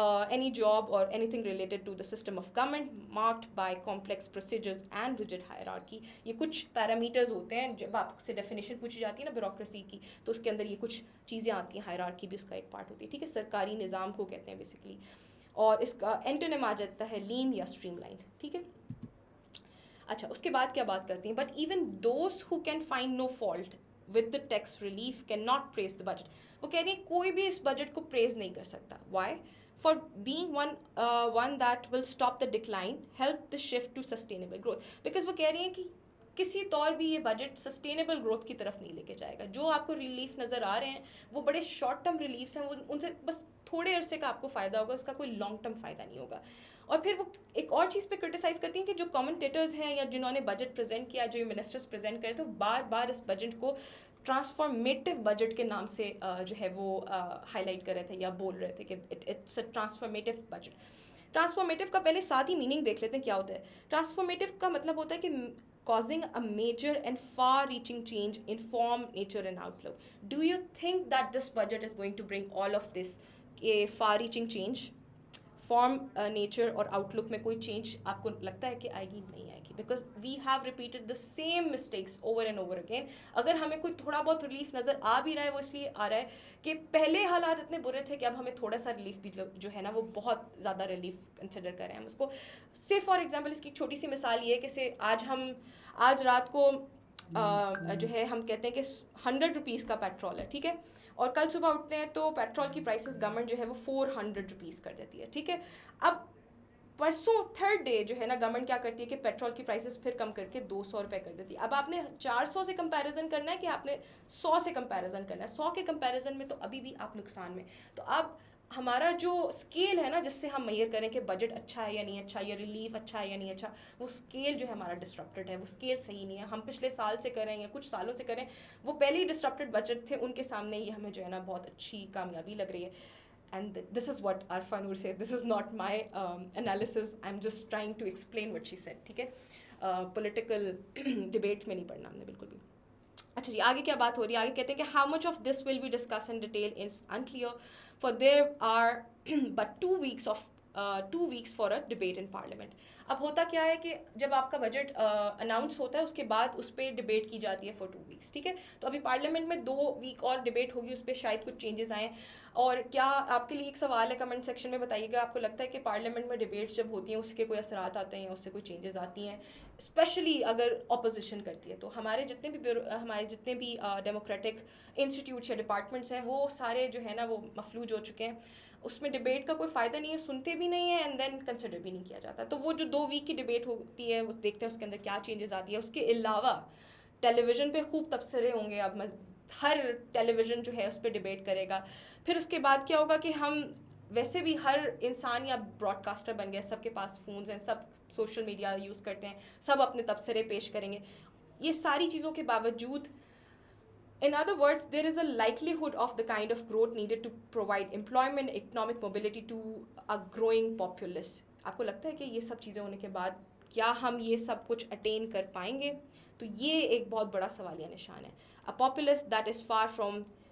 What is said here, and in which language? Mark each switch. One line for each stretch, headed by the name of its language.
English: any job or anything related to the system of government marked by complex procedures and rigid hierarchy.
Urdu: یہ کچھ parameters ہوتے ہیں, جب آپ سے ڈیفینیشن پوچھی جاتی ہے نا بیوروکریسی کی تو اس کے اندر یہ کچھ چیزیں آتی ہیں, ہائرارکی بھی اس کا ایک پارٹ ہوتی ہے. ٹھیک ہے, سرکاری نظام کو کہتے ہیں بیسیکلی, اور اس کا اینٹونیم آ جاتا ہے لین یا اسٹریم لائن. ٹھیک ہے. اچھا, اس کے بعد کیا بات کرتی ہیں,
English: But even those who can find no fault with the tax relief can not praise the budget.
Urdu: وہ کہہ رہی ہیں کوئی بھی اس بجٹ کو پریز نہیں کر سکتا.
English: Why? For being one that will stop the decline, help the shift to sustainable growth.
Urdu: Because وہ کہہ رہی ہیں کہ کسی طور بھی یہ بجٹ سسٹینیبل گروتھ کی طرف نہیں لے کے جائے گا. جو آپ کو ریلیف نظر آ رہے ہیں وہ بڑے شارٹ ٹرم ریلیفس ہیں, وہ ان سے بس تھوڑے عرصے کا آپ کو فائدہ ہوگا, اس کا کوئی لانگ ٹرم فائدہ نہیں ہوگا. اور پھر وہ ایک اور چیز پہ کرٹیسائز کرتی ہیں کہ جو کامنٹیٹرز ہیں یا جنہوں نے بجٹ پریزنٹ کیا, جو منسٹرز پریزنٹ کرے, تو بار بار اس بجٹ کو ٹرانسفارمیٹیو بجٹ کے نام سے جو ہے وہ ہائی لائٹ کر رہے تھے یا بول رہے تھے کہ
English: It's a transformative budget.
Urdu: Transformative کا پہلے ساتھ ہی میننگ دیکھ لیتے ہیں کیا ہوتا ہے. ٹرانسفارمیٹیو کا مطلب ہوتا ہے کہ
English: causing a major and far-reaching change in form, nature and outlook. Do you think that this budget is going to bring all of this, a far-reaching change?
Urdu: Form, nature اور آؤٹ لک میں کوئی change آپ کو لگتا ہے کہ آئے گی؟ نہیں آئے گی,
English: Because we have repeated the same mistakes over and over again.
Urdu: اگر ہمیں کوئی تھوڑا بہت ریلیف نظر آ بھی رہا ہے وہ اس لیے آ رہا ہے کہ پہلے حالات اتنے برے تھے کہ اب ہمیں تھوڑا سا ریلیف بھی جو ہے نا وہ بہت زیادہ ریلیف کنسیڈر کریں ہم اس کو.
English: say for example
Urdu: اس کی ایک چھوٹی سی مثال یہ ہے کہ آج رات کو جو ہے ہم کہتے ہیں کہ 100 روپیز کا پیٹرول ہے, ٹھیک ہے, اور کل صبح اٹھتے ہیں تو پیٹرول کی پرائسز گورنمنٹ جو ہے وہ 400 روپیز کر دیتی ہے. ٹھیک ہے, اب پرسوں تھرڈ ڈے جو ہے نا گورنمنٹ کیا کرتی ہے کہ پیٹرول کی پرائسز پھر کم کر کے 200 روپے کر دیتی ہے. اب آپ نے 400 سے کمپیریزن کرنا ہے کہ آپ نے 100 سے کمپیریزن کرنا ہے؟ 100 کے کمپیریزن میں تو ابھی بھی آپ نقصان میں. تو اب ہمارا جو اسکیل ہے نا جس سے ہم میئر کریں کہ بجٹ اچھا ہے یا نہیں اچھا, یا ریلیف اچھا ہے یا نہیں اچھا, وہ اسکیل جو ہے ہمارا ڈسٹرپٹڈ ہے, وہ اسکیل صحیح نہیں ہے. ہم پچھلے سال سے کریں یا کچھ سالوں سے کریں, وہ پہلے ہی ڈسٹرپٹڈ بجٹ تھے, ان کے سامنے یہ ہمیں جو ہے نا بہت اچھی کامیابی لگ رہی ہے.
English: And this is what Arfa Noor says. This is not my analysis. I'm just trying to explain what she said.
Urdu: ٹھیک ہے, پولیٹیکل ڈبیٹ میں نہیں پڑھنا ہم نے بالکل بھی. اچھا جی, آگے کیا بات ہو رہی ہے؟ آگے کہتے ہیں کہ
English: how much of this will be discussed in detail is unclear, for there are but 2 weeks for a debate in parliament.
Urdu: اب ہوتا کیا ہے کہ جب آپ کا بجٹ اناؤنس ہوتا ہے اس کے بعد اس پہ ڈبیٹ کی جاتی ہے
English: For 2 weeks.
Urdu: ٹھیک ہے, تو ابھی پارلیمنٹ میں 2 week اور ڈبیٹ ہوگی, اس پہ شاید کچھ چینجز آئیں. اور کیا آپ کے لیے ایک سوال ہے, کمنٹ سیکشن میں بتائیے گا, آپ کو لگتا ہے کہ پارلیمنٹ میں ڈبیٹس جب ہوتی ہیں اس کے کوئی اثرات آتے ہیں یا اس سے کوئی چینجز آتی ہیں, اسپیشلی اگر اپوزیشن کرتی ہے؟ تو ہمارے جتنے بھی ڈیموکریٹک انسٹیٹیوٹس یا ڈپارٹمنٹس ہیں وہ سارے جو ہے نا وہ مفلوج ہو چکے ہیں. اس میں ڈبیٹ کا کوئی فائدہ نہیں ہے, سنتے بھی نہیں ہیں اینڈ دین کنسیڈر بھی نہیں کیا جاتا. تو وہ جو 2 week کی ڈبیٹ ہوتی ہے وہ دیکھتے ہیں اس کے اندر کیا چینجز آتی ہے. اس کے علاوہ ٹیلی ویژن پہ خوب تبصرے ہوں گے, اب ہر ٹیلی ویژن جو ہے اس پہ ڈبیٹ کرے گا. پھر اس کے بعد کیا ہوگا کہ ہم ویسے بھی ہر انسان یا براڈ کاسٹر بن گیا, سب کے پاس فونز ہیں, سب سوشل میڈیا یوز کرتے ہیں, سب اپنے تبصرے پیش کریں گے. یہ ساری چیزوں کے باوجود,
English: in other words, there is a likelihood of the kind of growth needed to provide employment, economic mobility to a growing populace.
Urdu: آپ کو لگتا ہے کہ یہ سب چیزیں ہونے کے بعد کیا ہم یہ سب کچھ اٹین کر پائیں گے؟ تو یہ ایک بہت بڑا سوالیہ نشان ہے.
English: A populace that is far from